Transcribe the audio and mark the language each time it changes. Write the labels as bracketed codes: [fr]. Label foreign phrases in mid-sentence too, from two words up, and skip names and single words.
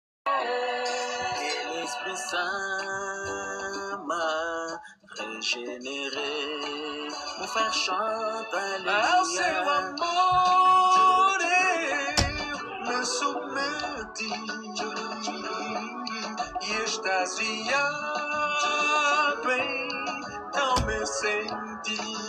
[fr] Et l'Esprit Saint m'a régénéré. Mon frère chante [pt] Ao seu [fr] alléluia. [pt] amor eu me submeti e extasiado então me senti.